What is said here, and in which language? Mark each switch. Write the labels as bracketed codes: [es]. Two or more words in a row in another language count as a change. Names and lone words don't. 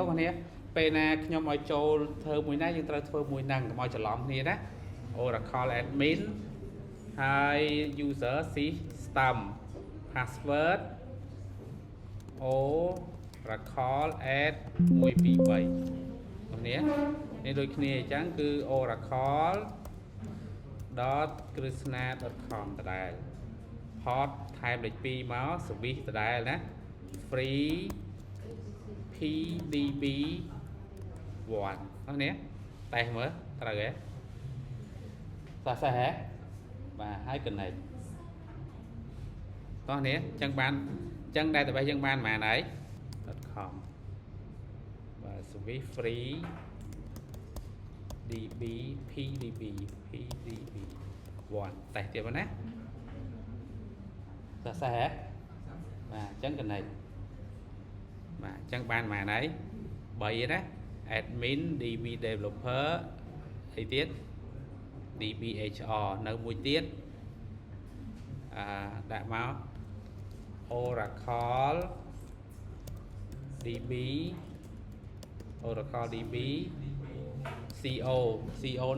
[km] គ្នាពេលណាខ្ញុំឲ្យចូលធ្វើមួយណាយើងត្រូវធ្វើមួយហ្នឹងកុំឲ្យច្រឡំគ្នាណា Oracle admin ហើយ [en] user system password [km] Oracle add 123 គ្នានេះដូចគ្នាអញ្ចឹងគឺ oracle.krishna.com ដដែល hot ថែមលេខ2មក service ដដែលណា free pdb 1នេះតែមើលត្រូវហ៎សោះហ៎បាទហើយ connect តោះនេះអញ្ចឹងបានអញ្ចឹង database យើងបានប៉ុន្មានហើយ .com បាទ [en] service free db pdb [km] 1 តែទៀតណាសរសេរហ៎បាទអញ្ចឹង connect បាទអញ្ចឹងបានប៉ុន្មានហើយ3ណា [en] admin db developer [km] អីទៀត dbhr នៅមួយទៀតដាក់មក Oracle DB CO ហ្នឹង